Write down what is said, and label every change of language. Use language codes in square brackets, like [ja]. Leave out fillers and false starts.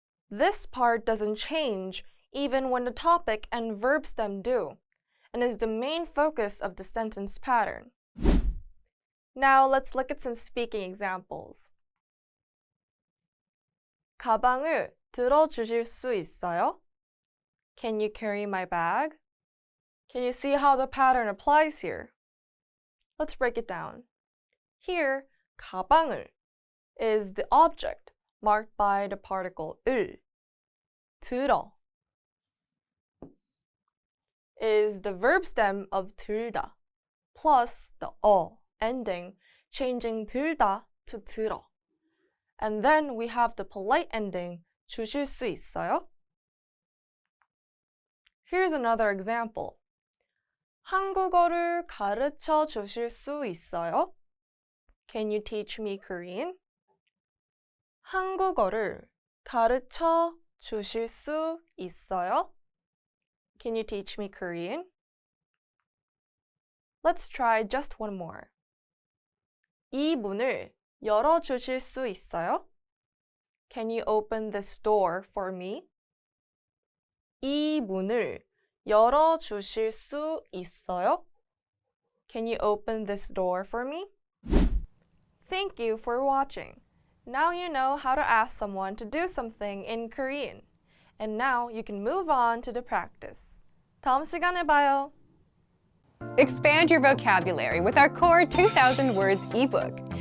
[en] This part doesn't change even when the topic and verb stem do, and is the main focus of the sentence pattern. Now let's look at some speaking examples. [ko] 가방을 들어주실 수 있어요? [en] Can you carry my bag? Can you see how the pattern applies here? Let's break it down. Here, 가방을 is the object marked by the particle 을. 들어 is the verb stem of 들다 plus the 어 ending, changing 들다 to 들어. And then we have the polite ending, [ko] 주실 수 있어요? [en] Here's another example. [ko] 한국어를 가르쳐 주실 수 있어요? [en] Can you teach me Korean? [ko] 한국어를 가르쳐 주실 수 있어요? [en] Can you teach me Korean? Let's try just one more. [ko] 이 문을 열어 주실 수 있어요? [en] Can you open this door for me? [ko] 이 문을 열어 주실 수 있어요? [en] Can you open this door for me? Thank you for watching. Now you know how to ask someone to do something in Korean. And now you can move on to the practice. [ko] 다음 시간에 봐요. [en] Expand your vocabulary with our Core 2000 Words ebook.